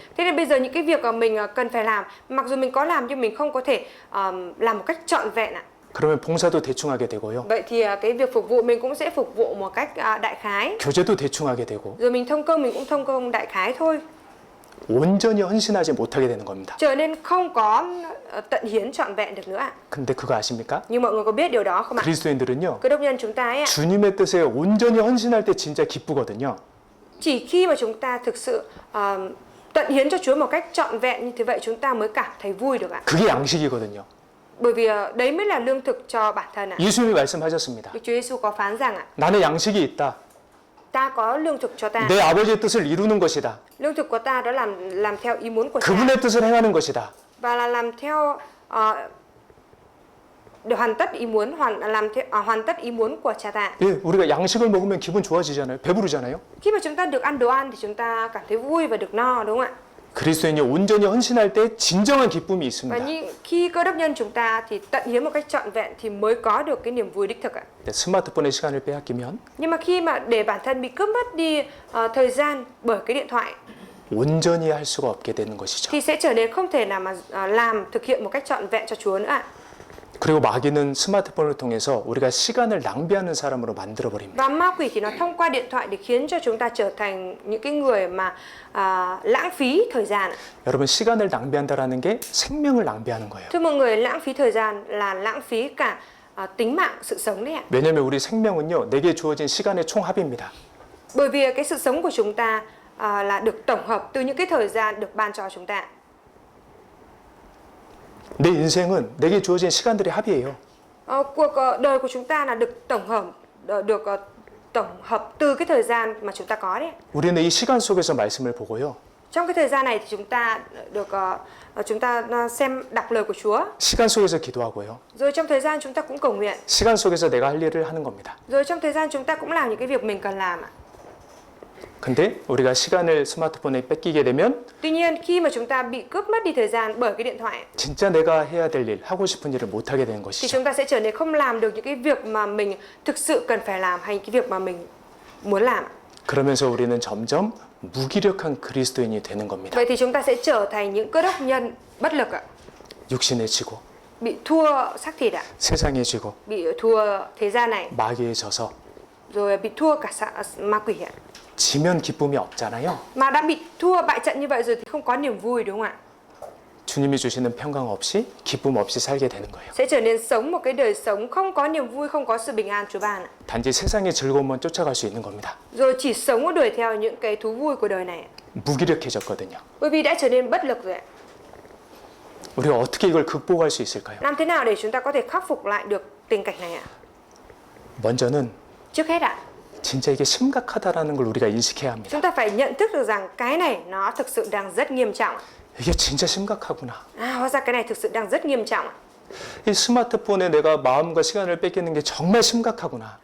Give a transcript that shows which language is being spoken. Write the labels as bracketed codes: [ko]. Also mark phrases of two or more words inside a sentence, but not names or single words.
[vi] Thế nên bây giờ những cái việc mà mình cần phải làm, mặc dù mình có làm nhưng mình không có thể làm một cách trọn vẹn ạ. [ko] 그러면 봉사도 대충 하게 되고요. [vi] Vậy thì cái việc phục vụ mình cũng sẽ phục vụ một cách đại khái. [ko] 교제도 대충 하게 되고. [vi] Rồi mình thông công mình cũng thông công đại khái thôi. [ko] 온전히 헌신하지 못하게 되는 겁니다. [vi] Trở nên không có tận hiến trọn vẹn được nữa ạ. [ko] 근데 그거 아십니까? [vi] Nhưng mọi người có biết điều đó không ạ? [ko] 그리스도인들은요. [vi] Cơ đốc nhân chúng ta ấy ạ, [ko] 주님의 뜻에 온전히 헌신할 때 진짜 기쁘거든요. [vi] chỉ khi mà chúng ta thực sự tận hiến cho Chúa một cách trọn vẹn như thế vậy chúng ta mới cảm thấy vui được ạ. [ko] 그게 양식이거든요. [vi] Bởi vì đấy mới là lương thực cho bản thân ạ. [ko] 예수님이 말씀하셨습니다. [vi] Đức Chúa Giêsu có phán rằng ạ, [ko] 나는 양식이 있다. [vi] ta có lương thực cho ta. [ko] 내 아버지의 뜻을 이루는 것이다. [vi] Lương thực của ta đó làm theo ý muốn của cha [ko] 그분의 뜻을 행하는 것이다. [vi] và là làm theo để hoàn tất ý muốn của cha ta. [ko] 예, 우리가 양식을 먹으면 기분 좋아지잖아요. 배부르잖아요. [vi] Khi mà chúng ta được ăn đồ ăn thì chúng ta cảm thấy vui và được no, đúng không ạ? [ko] 그리스도인이 온전히 헌신할 때 진정한 기쁨이 [vi] Và [ko] 있습니다. [vi] khi cơ đốc nhân chúng ta thì tận hiến một cách trọn vẹn thì mới có được cái niềm vui đích thực ạ. [ko] 스마트폰의 시간을 빼앗기면 [vi] Nhưng mà khi mà để bản thân bị cướp mất đi thời gian bởi cái điện thoại [ko] 온전히 할 수가 없게 되는 것이죠. [vi] thì sẽ trở nên không thể nào mà thực hiện một cách trọn vẹn cho Chúa nữa ạ. [ko] 그리고 마귀는 스마트폰을 통해서 우리가 시간을 낭비하는 사람으로 만들어 버립니다. [vi] Và ma quỷ thì nó thông qua điện thoại để khiến cho chúng ta trở thành những cái người mà lãng phí thời gian. [ko] 여러분 시간을 낭비한다라는 게 생명을 낭비하는 거예요. [vi] Thưa mọi người, lãng phí thời gian là lãng phí cả tính mạng, sự sống đấy ạ. [ko] 왜냐하면 우리 생명은요 내게 주어진 시간의 총합입니다. [vi] Bởi vì cái sự sống của chúng ta là được tổng hợp từ những cái thời gian được ban cho chúng ta. [ko] 내 인생은 내게 주어진 시간들의 합이에요. [vi] Cuộc đời của chúng ta là được tổng hợp, được tổng hợp từ cái thời gian mà chúng ta có đấy. [ko] 우리는 이 시간 속에서 말씀을 보고요. [vi] Trong cái thời gian này thì chúng ta được xem đọc lời của Chúa. [ko] 시간 속에서 기도하고요. [vi] Rồi trong thời gian chúng ta cũng cầu nguyện. [ko] 시간 속에서 내가 할 일을 하는 겁니다. [vi] Rồi trong thời gian chúng ta cũng làm những cái việc mình cần làm ạ. [ko] 근데 우리가 시간을 스마트폰에 뺏기게 되면 [vi] Tuy nhiên khi mà chúng ta bị cướp mất đi thời gian bởi cái điện thoại [ko] 진짜 내가 해야 될 일, 하고 싶은 일을 못 하게 되는 [vi] thì [ko] 것이죠. [vi] chúng ta sẽ trở nên không làm được những cái việc mà mình thực sự cần phải làm hay cái việc mà mình muốn làm. [ko] 그러면서 우리는 점점 무기력한 그리스도인이 되는 겁니다. [vi] Vậy thì chúng ta sẽ trở thành những cơ đốc nhân bất lực ạ, [ko] 육신에 지고 [vi] bị thua xác thịt ạ, [ko] 세상에 지고 [vi] bị thua thế gian này, [ko] 마귀에 져서 [vi] rồi bị thua cả ma quỷ ạ. [ko] 지면 기쁨이 없잖아요. [vi] Mà đã bị thua bại trận như vậy rồi thì không có niềm vui đúng không ạ? [ko] 주님이 주시는 평강 없이 기쁨 없이 살게 되는 거예요. [vi] Sẽ trở nên sống một cái đời sống không có niềm vui, không có sự bình an Chúa ban ạ. [ko] 단지 세상의 즐거움만 쫓아갈 수 있는 겁니다. [vi] Rồi chỉ sống đuổi theo những cái thú vui của đời này ạ. [ko] 무기력해졌거든요. [vi] Bởi vì đã trở nên bất lực rồi ạ. [ko] 우리가 어떻게 이걸 극복할 수 있을까요? [vi] Làm thế nào để chúng ta có thể khắc phục lại được tình cảnh này ạ? [ko] 먼저는 [vi] Trước hết ạ, [ko] 진짜 이게 심각하다라는 걸 우리가 인식해야 합니다. [vi] chúng ta phải nhận thức được rằng cái này nó thực sự đang rất nghiêm trọng. [ko] 이게 진짜 심각하구나. [vi] Hóa ra cái này thực sự đang rất nghiêm trọng. [ko] 이 스마트폰에 내가 마음과 시간을 뺏기는 게 정말 심각하구나.